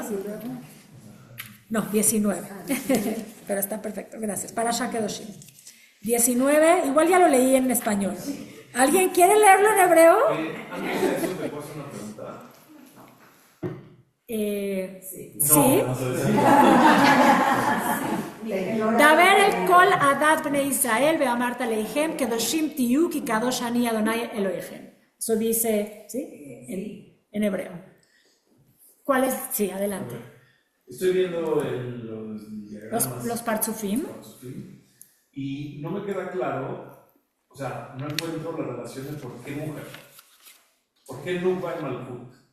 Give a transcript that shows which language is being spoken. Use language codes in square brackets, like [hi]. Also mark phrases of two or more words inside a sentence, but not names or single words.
[es] No, 19. Pero está perfecto, gracias. Parashá Kedoshim. 19, igual ya lo leí en español. ¿Alguien quiere leerlo en hebreo? Antes de eso, ¿me puedo hacer una pregunta? Sí. [he] דבר אל כל עדת בני ישראל ואמרת אלהם קדשים תהיו כי קדוש אני אדוני אלוהיכם. [es] Eso dice, ¿sí? En hebreo. ¿Cuál es? Sí, adelante. Estoy viendo los diagramas. Los partzufim. Y no me queda claro, o sea, no encuentro la relación de por qué mujer. ¿Por qué Nuba y Malhut?